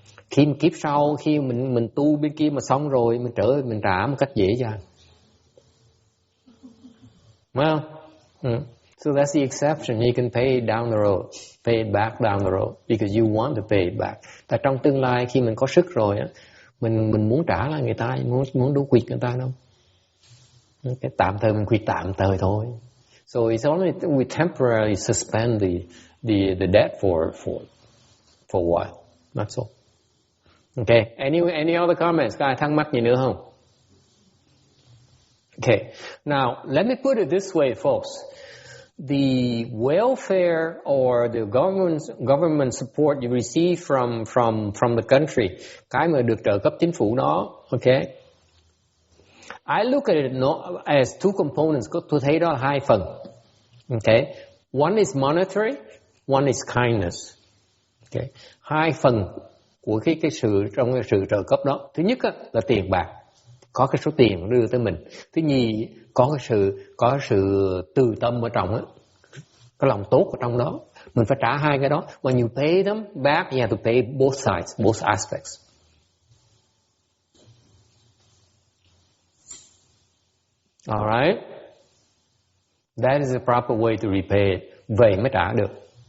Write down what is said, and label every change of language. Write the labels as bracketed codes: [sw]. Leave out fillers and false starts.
[vi] Khi kiếp sau, khi mình tu bên kia mà xong rồi, mình trở về mình trả một cách dễ dàng. Phải không? [en] So that's the exception. You can pay it down the road, pay it back down the road because you want to pay it back. [vi] Tại trong tương lai khi mình có sức rồi á, mình muốn trả lại người ta, muốn đu quỵt người ta đâu. Cái tạm thời mình quỵt tạm thời thôi. [en] So it's only we temporarily suspend the debt for a while. That's all. Okay. Any other comments? [vi] Có ai thắc mắc gì nữa không? [en] Okay. Now let me put it this way, folks. The welfare or the government support you receive from the country, [vi] cái mà được trợ cấp chính phủ đó, [en] okay? I look at it as two components. [vi] Tôi thấy đó là hai phần. [en] Okay? One is monetary, one is kindness. Okay? [vi] Hai phần của cái sự trong cái sự trợ cấp đó. Thứ nhất là tiền bạc, có cái số tiền đưa tới mình. Thứ nhì có cái sự từ tâm ở trong á. cái lòng tốt ở trong đó. Mình phải trả hai cái đó. [en] When you pay them back, you have to pay both sides, both aspects. All right? That is the proper way to repay it. [vi] Vậy mới trả được.